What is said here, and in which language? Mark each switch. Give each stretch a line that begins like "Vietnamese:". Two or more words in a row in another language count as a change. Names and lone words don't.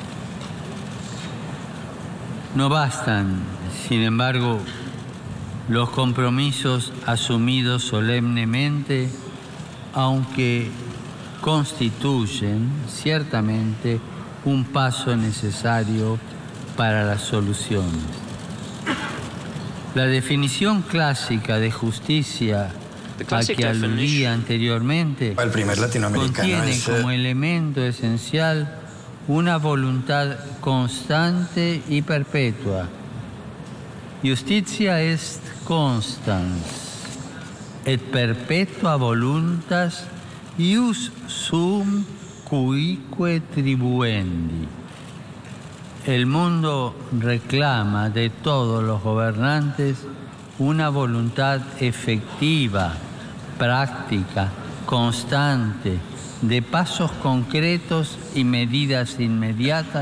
Spanish: No bastan, sin embargo, los compromisos asumidos solemnemente, aunque constituyen ciertamente un paso necesario para las soluciones. La definición clásica de justicia a que aludía anteriormente el primer latinoamericano contiene como elemento esencial una voluntad constante y perpetua.
Latin: Justitia est constans et perpetua voluntas ius sum cuique tribuendi.
Spanish: El mundo reclama de todos los gobernantes una voluntad efectiva, práctica, constante, de pasos concretos y medidas inmediatas